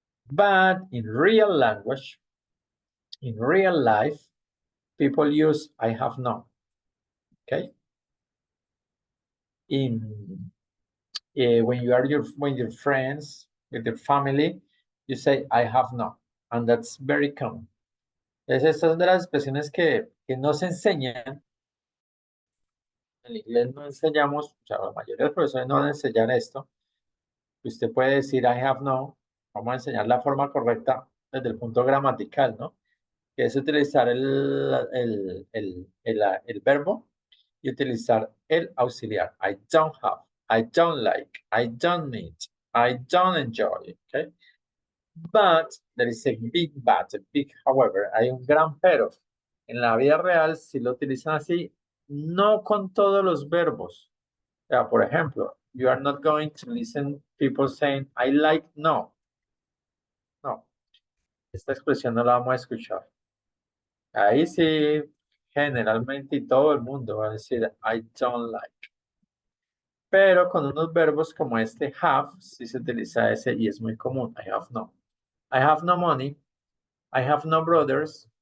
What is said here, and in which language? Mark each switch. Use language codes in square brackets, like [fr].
[en] But in real language, in real life, people use I have no, okay? When you are with your friends, with your family, you say I have no, and that's very common. [es] Esas son de las expresiones que no se enseñan. En inglés no enseñamos, o sea, la mayoría de los profesores no van a enseñar esto. Usted puede decir [en] I have no, [es] vamos a enseñar la forma correcta desde el punto gramatical, ¿no? Que es utilizar el verbo y utilizar el auxiliar. [en] I don't have, I don't like, I don't need, I don't enjoy, okay? But there is a big but, a big however, [es] hay un gran pero. En la vida real, si lo utilizan así, no con todos los verbos. O sea, por ejemplo, [en] you are not going to listen people saying, I like no. [es] No. Esta expresión no la vamos a escuchar. Ahí sí, generalmente y todo el mundo va a decir, [en] I don't like. [es] Pero con unos verbos como este have, sí se utiliza ese y es muy común. [en] I have no. I have no money. I have no brothers.